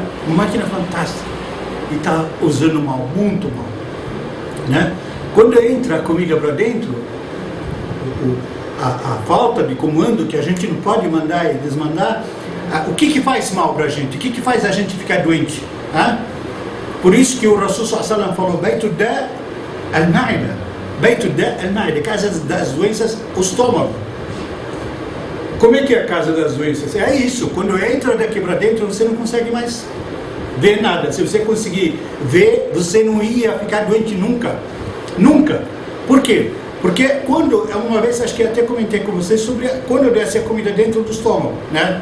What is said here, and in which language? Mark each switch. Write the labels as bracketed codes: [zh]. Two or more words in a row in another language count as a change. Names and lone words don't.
[pt] Uma máquina fantástica, e está usando mal, muito mal, né? Quando entra a comida para dentro, a falta de comando, que a gente não pode mandar e desmandar, o que faz mal para a gente? O que faz a gente ficar doente? Por isso que o Rasul [ar] صلى الله عليه وسلم [pt] falou, [ar] بيت الداء المعدة, بيت الداء المعدة, [pt] casa das doenças, o estômago. Como é que é a casa das doenças? É isso, quando entra daqui para dentro, você não consegue mais ver nada. Se você conseguir ver, você não ia ficar doente nunca. Nunca. Por quê? Porque quando, uma vez acho que até comentei com vocês sobre quando desce a comida dentro do estômago, né?